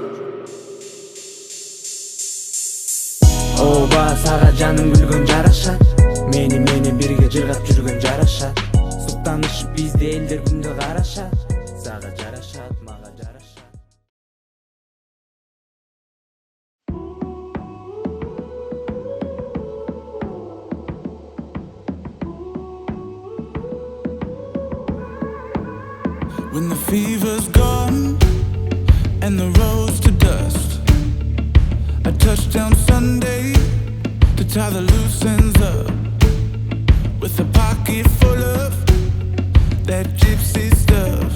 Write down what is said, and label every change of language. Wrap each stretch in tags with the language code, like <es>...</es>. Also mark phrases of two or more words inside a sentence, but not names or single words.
<ky>Ооба сага жаның күлгөн жарашат Мени менен бирге жыргап жүргөн жарашат Суктанышып бизде элдер күндө карашат Сага жарашат, мага жарашат</ky> <en>When the fever's gone and the road's to dust, I touched down Sunday to tie the loose ends up with a pocket full of that gypsy stuff.</en>